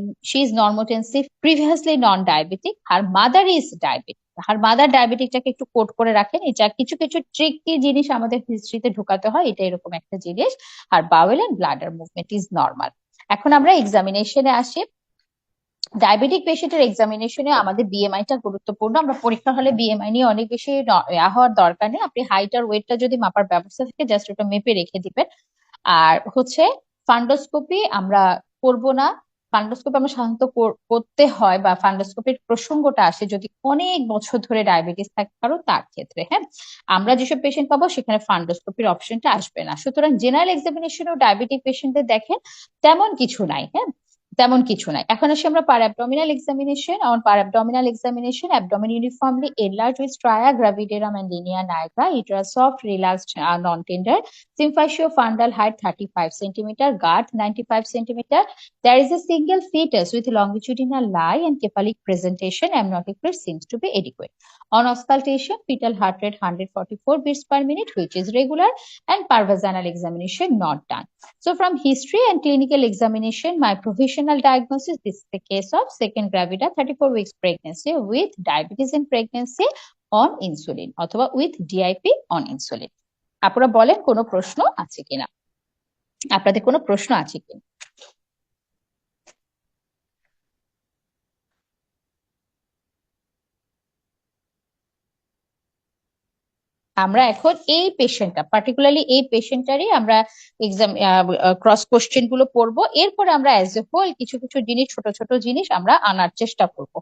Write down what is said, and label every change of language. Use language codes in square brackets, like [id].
[en] She is normotensive, previously non-diabetic. Her mother is diabetic. [bn] আর mother ডায়াবেটিকটাকে একটু coat করে রাখেন, এটা কিছু কিছু ট্রিকি জিনিস আমাদের হিস্ট্রিতে ঢোকাতে হয়, এটা এরকম একটা জিনিস। [en] আর bowel and bladder movement is normal. [bn] এখন আমরা এক্সামিনেশনে আসি। ডায়াবেটিক পেশেন্টের এক্সামিনেশনে আমাদের বিএমআইটা গুরুত্বপূর্ণ। আমরা পরীক্ষা হলে বিএমআই নিয়ে অনেক বেশি হওয়ার দরকার নেই। আপনি হাইট আর ওয়েটটা যদি মাপার ব্যবস্থা থাকে জাস্ট ওটা মেপে রেখে দিবেন। আর হচ্ছে ফান্ডোস্কোপি আমরা করব না। ফান্ডোস্কোপি আমরা সাধারণত করতে হয় বা ফান্ডোস্কোপির প্রসঙ্গটা আসে যদি অনেক বছর ধরে ডায়াবেটিস থাকে কারো, তার ক্ষেত্রে। হ্যাঁ, আমরা যেসব পেশেন্ট পাবো সেখানে ফান্ডোস্কোপির অপশনটা আসবে না। সুতরাং জেনারেল এক্সামিনেশনেও ডায়াবেটিক পেশেন্টদের দেখেন তেমন কিছু নাই। হ্যাঁ, তেমন কিছু নাই। এখন আসি আমরা পার abdominal examination. [en] On per abdominal examination, abdomen uniformly enlarged with stria gravidarum and linea nigra, uterus soft, relaxed, non-tender, symphysiofundal height 35 centimeter, girth 95 centimeter. There is a single fetus with longitudinal lie and cephalic presentation. Amniotic fluid seems to be adequate. On auscultation, fetal heart rate 144 beats per minute, which is regular, and per vaginal examination not done. So from history and clinical examination, my provisional diagnosis, this is the case of second gravida, 34 weeks pregnancy with diabetes in pregnancy on insulin অথবা with DIP on insulin. [bn] আপনারা বলেন কোনো প্রশ্ন আছে কিনা, আপনাদের কোনো প্রশ্ন আছে কিনা? আমরা এখন এই পেশেন্টটা পার্টিকুলারলি এই পেশেন্টটারই আমরা এক্সাম ক্রস কোশ্চেন গুলো পড়বো, এরপরে আমরা অ্যাজ এ হোল কিছু কিছু জিনিস, ছোট ছোট জিনিস আমরা আনার চেষ্টা করবো।